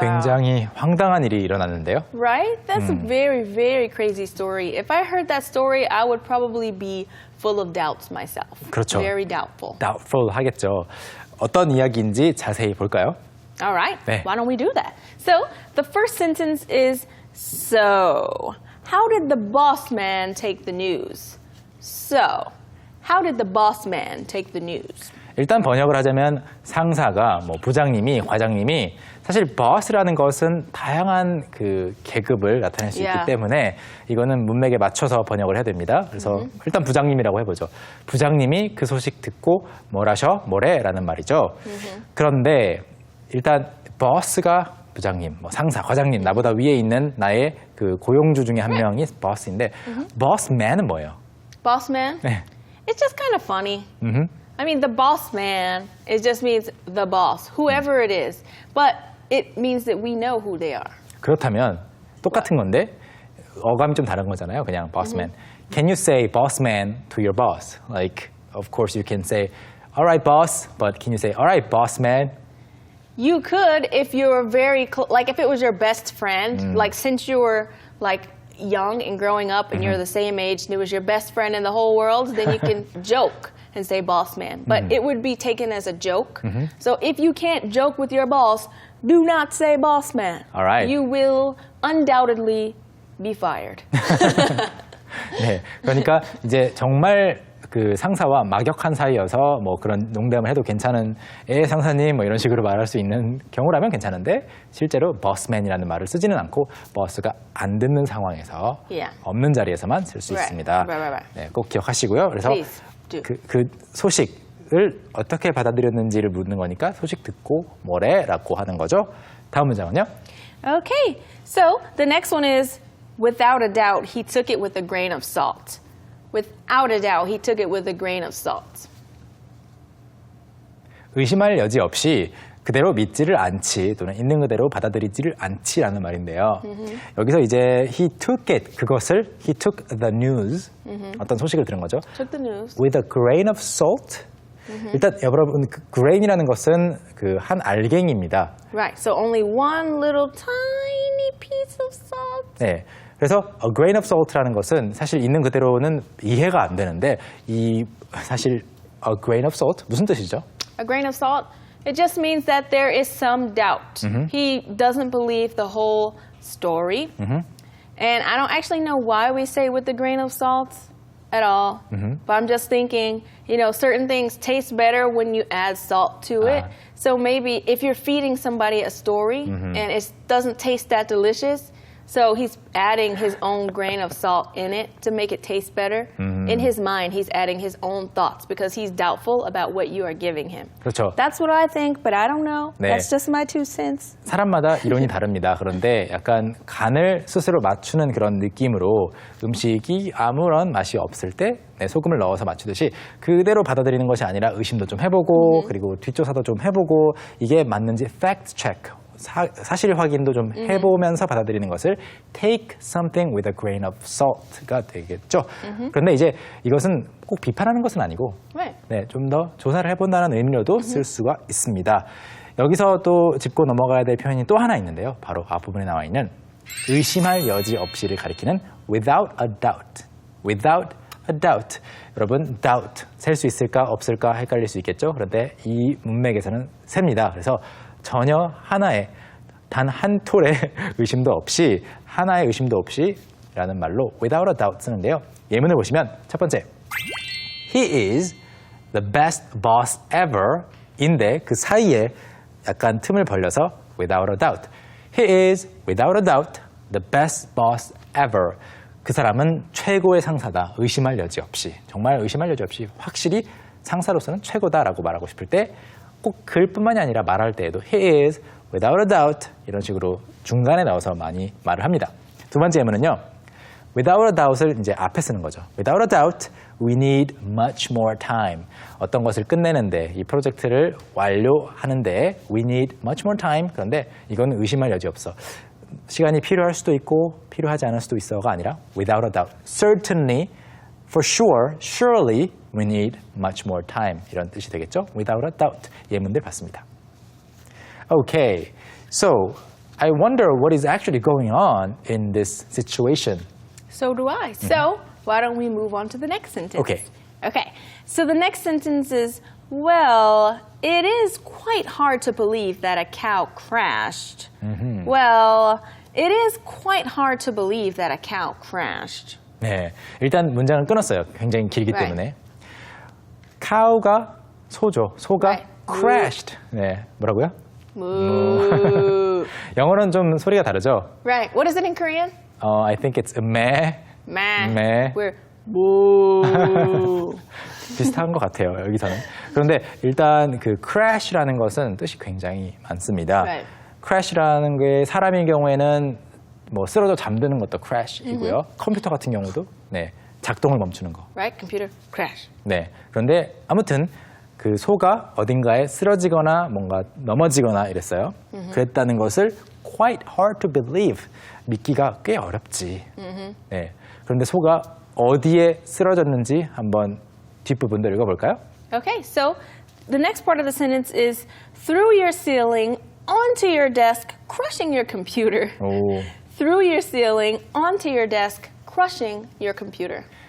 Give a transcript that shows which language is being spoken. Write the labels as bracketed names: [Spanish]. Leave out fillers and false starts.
[Korean] 굉장히 황당한 일이 일어났는데요. [English] Right? That's a very, very crazy story. If I heard that story, I would probably be full of doubts myself. [Korean] 그렇죠. [English] Very doubtful. [Korean] Doubtful 하겠죠. 어떤 이야기인지 자세히 볼까요? [English] All right. [Korean] 네. [English] Why don't we do that? So, the first sentence is, so, how did the boss man take the news? So, how did the boss man take the news? [Korean] 일단 번역을 하자면 상사가 뭐 부장님이 과장님이 사실 boss라는 것은 다양한 그 계급을 나타낼 수 [English] Yeah. [Korean] 있기 때문에 이거는 문맥에 맞춰서 번역을 해야 됩니다. 그래서 일단 부장님이라고 해보죠. 부장님이 그 소식 듣고 뭐래라는 말이죠. 그런데 일단 boss가 부장님, 뭐 상사, 과장님, 나보다 위에 있는 나의 그 고용주 중에 한 명이 boss인데 bossman은 뭐예요? [English] Boss man? [Korean] 네. [English] It's just kind of funny. I mean, the boss man, it just means the boss, whoever it is. But it means that we know who they are. [Korean] 그렇다면 똑같은 건데 어감이 좀 다른 거잖아요. 그냥 bossman. [English] Can you say bossman to your boss? Like, of course you can say, all right, boss. But can you say, all right, bossman? You could if you're very like if it was your best friend, like since you were like young and growing up and you're the same age and it was your best friend in the whole world, then you can joke and say boss man. But it would be taken as a joke. So if you can't joke with your boss, do not say boss man. All right. You will undoubtedly be fired. [Korean] 네. 그러니까 이제 정말 그 상사와 막역한 사이여서 뭐 그런 농담을 해도 괜찮은 상사님 뭐 이런 식으로 말할 수 있는 경우라면 괜찮은데 실제로 bossman이라는 말을 쓰지는 않고 boss가 안 듣는 상황에서 [English] Yeah. [Korean] 없는 자리에서만 쓸 수 [English] Right. [Korean] 있습니다. [English] Right. [Korean] 네, 꼭 기억하시고요. 그래서 [English] Please do. [Korean] 그 소식을 어떻게 받아들였는지를 묻는 거니까 소식 듣고 뭐래라고 하는 거죠. 다음 문장은요. [English] Okay, so the next one is without a doubt, he took it with a grain of salt. Without a doubt, he took it with a grain of salt. [Korean] 의심할 여지 없이 그대로 믿지를 않지 또는 있는 그대로 받아들이지를 않지라는 말인데요. 여기서 이제 he took it 그것을 he took the news 어떤 소식을 들은 거죠. [English] Took the news. With a grain of salt. [Korean] 일단 여러분 그 grain이라는 것은 그 한 알갱이입니다. [English] Right, so only one little tiny piece of salt. [Korean] 네. 그래서 a grain of salt 라는 것은 사실 있는 그대로는 이해가 안 되는데 이 사실 a grain of salt 무슨 뜻이죠? [English] A grain of salt, it just means that there is some doubt. He doesn't believe the whole story. And I don't actually know why we say with a grain of salt at all. But I'm just thinking, certain things taste better when you add salt to it. So maybe if you're feeding somebody a story and it doesn't taste that delicious, so he's adding his own grain of salt in it to make it taste better. In his mind, he's adding his own thoughts because he's doubtful about what you are giving him. [Korean] 그렇죠. [English] That's what I think, but I don't know. [Korean] 네. [English] That's just my 2 cents. [Korean] 사람마다 이론이 다릅니다. 그런데 약간 간을 스스로 맞추는 그런 느낌으로 음식이 아무런 맛이 없을 때 소금을 넣어서 맞추듯이 그대로 받아들이는 것이 아니라 의심도 좀 해보고 그리고 뒷조사도 좀 해보고 이게 맞는지 fact check. 사실 확인도 좀 해보면서 받아들이는 것을 take something with a grain of salt 가 되겠죠. 그런데 이제 이것은 꼭 비판하는 것은 아니고 [English] Right. [Korean] 네, 좀 더 조사를 해본다는 의미로도 쓸 수가 있습니다. 여기서 또 짚고 넘어가야 될 표현이 또 하나 있는데요. 바로 앞부분에 나와 있는 의심할 여지 없이를 가리키는 without a doubt. without a doubt. 여러분, doubt. 셀 수 있을까 없을까 헷갈릴 수 있겠죠. 그런데 이 문맥에서는 셉니다. 그래서 전혀 하나의 단 한 톨의 의심도 없이 하나의 의심도 없이 라는 말로 without a doubt 쓰는데요. 예문을 보시면 첫 번째 He is the best boss ever 인데 그 사이에 약간 틈을 벌려서 without a doubt He is without a doubt the best boss ever 그 사람은 최고의 상사다. 의심할 여지 없이 정말 의심할 여지 없이 확실히 상사로서는 최고다라고 말하고 싶을 때 꼭 글뿐만이 아니라 말할 때에도 He is without a doubt 이런 식으로 중간에 넣어서 많이 말을 합니다. 두 번째 예문은요. Without a doubt 을 이제 앞에 쓰는 거죠. [English] Without a doubt, we need much more time. [Korean] 어떤 것을 끝내는데 이 프로젝트를 완료하는데 we need much more time. 그런데 이건 의심할 여지 없어. 시간이 필요할 수도 있고 필요하지 않을 수도 있어가 아니라 without a doubt. [English] Certainly, for sure, surely we need much more time. [Korean] 이런 뜻이 되겠죠. Without a doubt. 예문들 봤습니다. [English] Okay, so I wonder what is actually going on in this situation. So do I. So why don't we move on to the next sentence? Okay. Okay. So the next sentence is, well, it is quite hard to believe that a cow crashed. Well, it is quite hard to believe that a cow crashed. [Korean] 네, 일단 문장을 끊었어요. 굉장히 길기 [English] Right. [Korean] 때문에. 카우가 소죠. 소가 [English] Right. [Korean] crashed. 네, 뭐라고요? [English] Moo. [Korean] 영어는 좀 소리가 다르죠. [English] Right. What is it in Korean? I think it's meh. Meh. Meh. We're moo. [Korean] 비슷한 것 같아요. 여기서는. 그런데 일단 그 crash라는 것은 뜻이 굉장히 많습니다. [English] Right. [Korean] crash라는 게 사람의 경우에는 뭐 쓰러져 잠드는 것도 crash이고요. 컴퓨터 같은 경우도 네, 작동을 멈추는 거. [English] Right? Computer crash. [Korean] 네. 그런데 아무튼 그 소가 어딘가에 쓰러지거나 뭔가 넘어지거나 이랬어요. 그랬다는 것을 quite hard to believe. 믿기가 꽤 어렵지. 네. 그런데 소가 어디에 쓰러졌는지 한번 뒷부분도 읽어볼까요? [English] Okay, so the next part of the sentence is through your ceiling onto your desk, crushing your computer. 오. Through your ceiling onto your desk, crushing your computer.